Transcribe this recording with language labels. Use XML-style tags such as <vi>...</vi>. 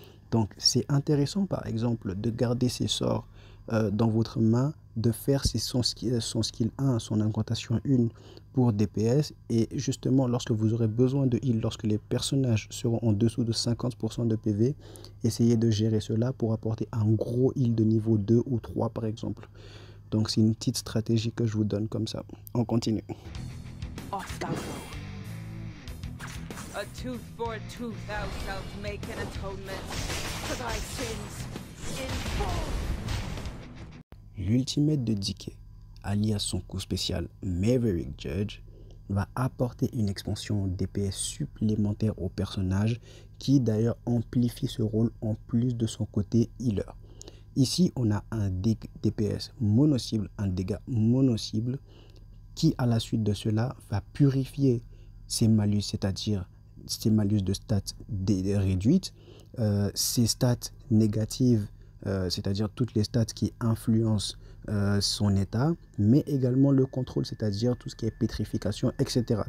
<fr>Donc c'est intéressant par exemple de garder ses sorts dans votre main, de faire son skill 1, son incantation 1 pour DPS et justement lorsque vous aurez besoin de heal, lorsque les personnages seront en dessous de 50% de PV, essayez de gérer cela pour apporter un gros heal de niveau 2 ou 3 par exemple. Donc c'est une petite stratégie que je vous donne comme ça. On continue.</fr> <en>A tooth for a tooth, thou shalt make an atonement for thy sins in full.</en> <fr>L'ultimate de DK, alias son coup spécial Maverick Judge, va apporter une expansion DPS supplémentaire au personnage qui d'ailleurs amplifie ce rôle en plus de son côté healer. Ici, on a un DPS mono-cible, un dégât mono-cible qui à la suite de cela va purifier ses malus, c'est-à-dire ses malus de stats réduites, ses stats négatives, c'est-à-dire toutes les stats qui influencent son état, mais également le contrôle, c'est-à-dire tout ce qui est pétrification, etc.</fr>